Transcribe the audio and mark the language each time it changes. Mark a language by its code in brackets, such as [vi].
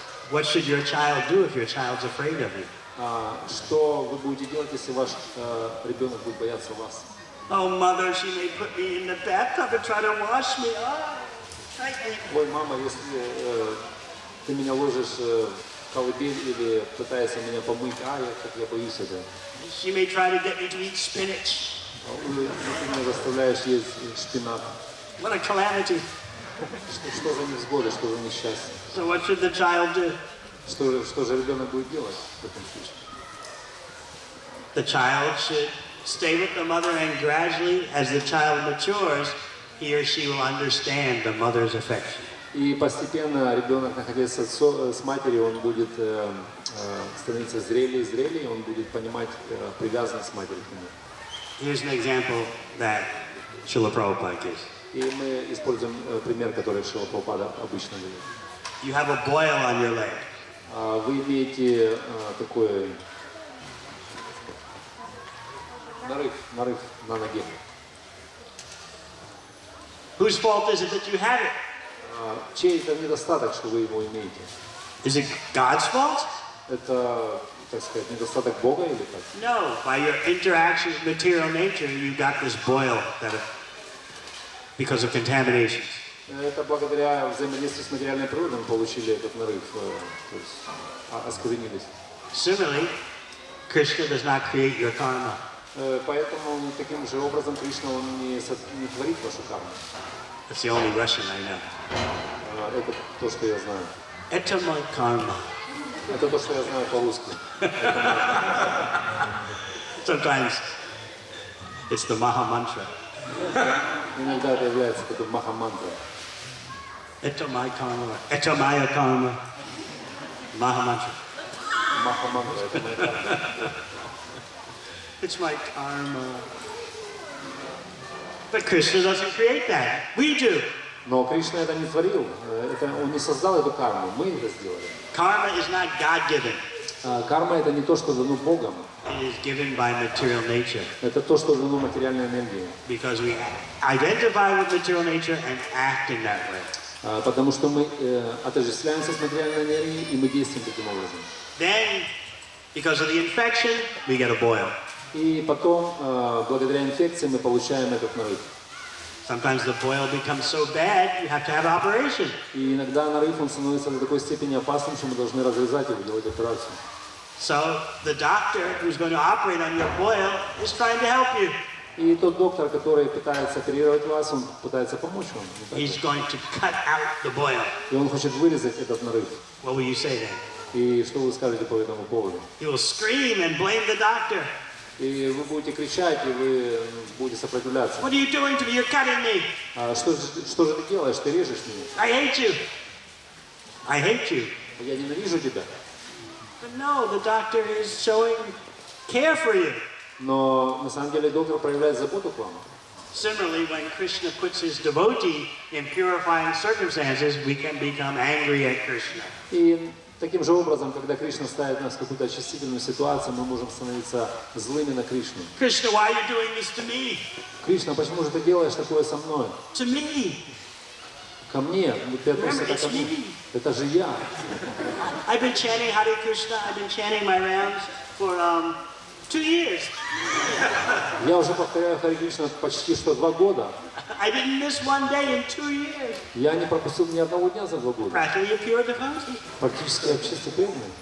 [en] What should your child do if your child's afraid of you? [ru] Что вы будете делать, если ваш ребенок будет бояться вас? [en] Oh, mother, she may put me in the bathtub and try to wash me. Oh, [ru] Ой, мама, если ты меня ложишь в колыбель или пытаешься меня помыть, я боюсь этого. [en] She may try to get me to eat spinach. [ru] Ты меня заставляешь есть шпинат. [en] What a calamity. [ru] Что за невзгоды, что за несчастье? [en] So what should the child do? [ru] Что же ребенок будет делать в этом случае? [en] The child should stay with the mother, and gradually, as the child matures, he or she will understand the mother's affection. [ru] И постепенно ребенок, находясь с матерью, он будет становиться зрелее и зрелее, он будет понимать привязанность матери к нему. [en] Here's an example that Srila Prabhupada gives. [ru] И мы используем пример, который Шрила Прабхупада обычно говорит. [en] You have a boil on your leg. [ru] Вы имеете такой нарыв на ноге. [en] Whose fault is it that you have it? [ru] Чей это недостаток, что вы его имеете? [en] Is it God's fault? [ru] Это, так сказать, недостаток Бога или как? [en] No, by your interaction with material nature, you got this boil because of contaminations. [ru] Это благодаря взаимодействию с материальной природой мы получили этот нарыв, то есть осквернились. [en] Similarly, Krishna does not create your karma. [ru] Поэтому таким же образом Кришна, он не творит вашу карму. [en] That's the only Russian I know. [ru] Это то, что я знаю. Это мой karma. Это то, что я знаю по-русски. [en] Sometimes it's the Maha Mantra. [ru] Иногда это является такой маха-мантра. Это мой karma. Это моя karma. [en] Maha Mantra. [ru] Маха-мантра, это моя карма. [en] It's my karma. But Krishna doesn't create that. We do. [ru] Но Кришна это не творил, он не создал эту карму, мы это сделали. [en] Karma is not God-given. [ru] Карма это не то, что дано Богом. [en] It is given by material nature. [ru] Это то, что дано материальной энергией. [en] Because we identify with material nature and act in that way. [ru] Потому что мы отождествляемся с материальной энергией и мы действуем таким образом. [en] Then Because of the infection, we get a boil. [ru] И потом, благодаря инфекции, мы получаем этот нарыв. [en] Sometimes the boil becomes so bad, you have to have operation. [ru] И иногда нарыв он становится до такой степени опасным, что мы должны разрезать его, делать операцию. [en] So the doctor who's going to operate on your boil is trying to help you. [ru] И тот доктор, который пытается оперировать вас, он пытается помочь вам. [en] He's going to cut out the boil. [ru] И он хочет вырезать этот нарыв. [en] What will you say then? [ru] И что вы скажете по этому поводу? [en] You will scream and blame the doctor. [ru] И вы будете кричать, и вы будете сопротивляться. [en] What are you doing to me? You're cutting me. [ru] Что же ты делаешь? Ты режешь меня. [en] I hate you. I hate you. [ru] Я ненавижу тебя. [en] But no, the doctor is showing care for you. [ru] Но на самом деле доктор проявляет заботу к вам. [en] Similarly, when Krishna puts his devotee in purifying circumstances, we can become angry at Krishna. [ru] И таким же образом, когда Кришна ставит нас в какую-то очистительную ситуацию, мы можем становиться злыми на Кришну. [en] Krishna, why are you doing this to me? [ru] Кришна, почему же ты делаешь такое со мной? [en] To me. [ru] Ко мне. Ты относишься ко мне. Это же я. [en] I've been chanting Hare Krishna. I've been chanting my rounds for 2 years. [ru] Я уже повторяю Харе Кришна почти что 2 года. [en] I didn't miss one day in 2 years. [ru] Я не пропустил ни одного дня за 2 года. [en] Practically a pure devotee. [ru] Практически я чисто преданный.